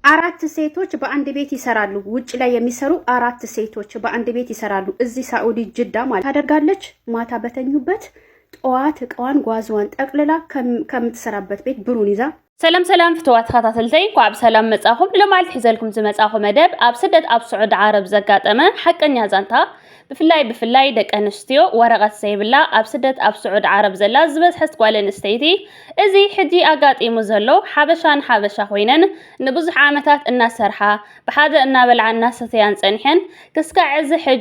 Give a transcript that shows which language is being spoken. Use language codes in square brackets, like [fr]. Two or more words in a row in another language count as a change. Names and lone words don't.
[am] አራት ሴቶች በአንድ ቤት ይሰራሉ። ውጭ ላይ የሚሰሩ አራት ሴቶች በአንድ ቤት ይሰራሉ። እዚህ ሳኡዲ ጅዳ ማለት ታደርጋለች። ማታ በተኙበት ጠዋት እቃዋን ጓዟን ጠቅልላ ከምትሰራበት ቤት ብሩን ይዛ [ti] ሰላም ፍትዋት ተከታተልተይ ቋብ ሰላም መጻኹም ለማልት ሒዘልኩም ዝመጻኹ መደብ ኣብ ስደት ኣብ ስዑድ ዓረብ ዘጋጠመ ሓቀኛ ዛንታ ብፍላይ ደቂ ኣንስትዮ ወረቐት ዘይብላ ኣብ ስደት ኣብ ስዑድ ዓረብ ዘላ ዝበዝሐት ጓል ኣንስተይቲ እዚ ሕጂ ኣጋጢሙ ዘሎ ሓበሻን ሓበሻ ኮይነን ንብዙሕ ዓመታት እናሰርሓ ብሓደ እናበልዓ እናሰተያን ፀኒሐን ክስካዕ እዚ ሕጂ